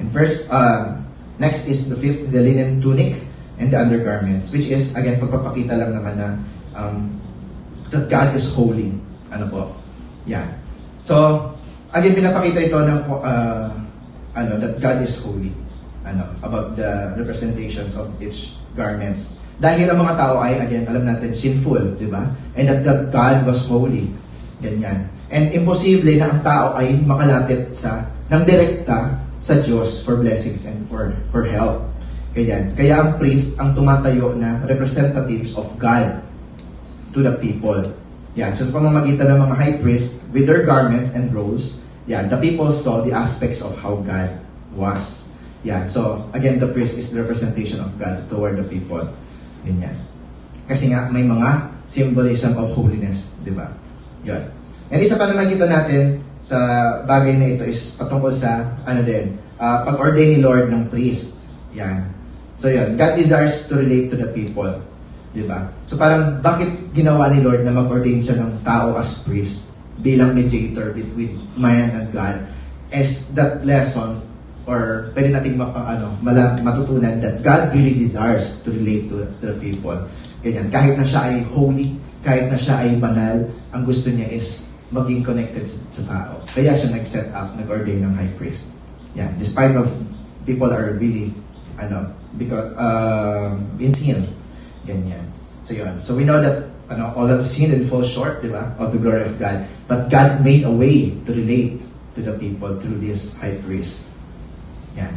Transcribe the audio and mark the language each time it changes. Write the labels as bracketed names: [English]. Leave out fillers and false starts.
[English] And first, next is the fifth, the linen tunic and the undergarments, which is, again, [Filipino] pagpapakita lang naman na [English] that God is holy. Ano po? Yan. So, again, pinapakita ito ng that God is holy. About the representations of each garments. [Filipino] Dahil ang mga tao ay, again, alam natin, sinful, di ba? [English] And that God was holy. [Filipino] Ganyan. And imposible na ang tao ay makalapit ng direkta sa Diyos [English] for blessings and for help. [Filipino] Ganyan. Kaya ang priest ang tumatayo na representatives of God to the people. Yan. So sa pamamagitan ng mga [English] high priest with their garments and robes, yan, the people saw the aspects of how God was. Yan. So again, the priest is the representation of God toward the people. [Filipino] Ganyan. [English] Kasi nga may mga symbolism of holiness, di ba? Yan. [Filipino] And isa pa na makikita natin sa bagay na ito is patungkol sa pag-ordain ni Lord ng priest. Yan. [English] So yun, God desires to relate to the people. Diba? [Filipino] So parang bakit ginawa ni Lord na mag-ordain siya ng tao [English] as priest bilang mediator between man and God, as that lesson or pwede nating matutunan that God really desires to relate to the people. [Filipino] Ganyan. Kahit na siya ay holy, kahit na siya ay banal, ang gusto niya is maging connected sa tao. Kaya siya nag-set up, nag-ordain ng high priest. Yan. [English] Despite of people are really because in sin. Ganyan. So yun. So we know that all have sinned and fall short, di ba, of the glory of God. But God made a way to relate to the people through this high priest. Yan.